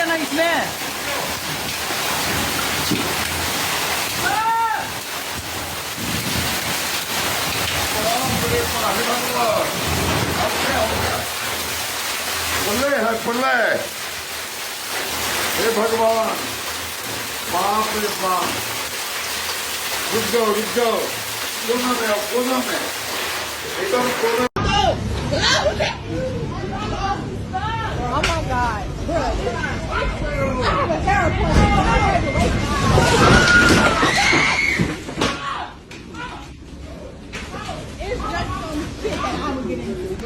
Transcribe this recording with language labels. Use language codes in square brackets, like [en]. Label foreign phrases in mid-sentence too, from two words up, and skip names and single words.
[en] this man. [hi] हे भगवान बाप रे बाप रुक जाओ कोना में एकदम कोना [en] Oh my God. It's just some shit that I would get into.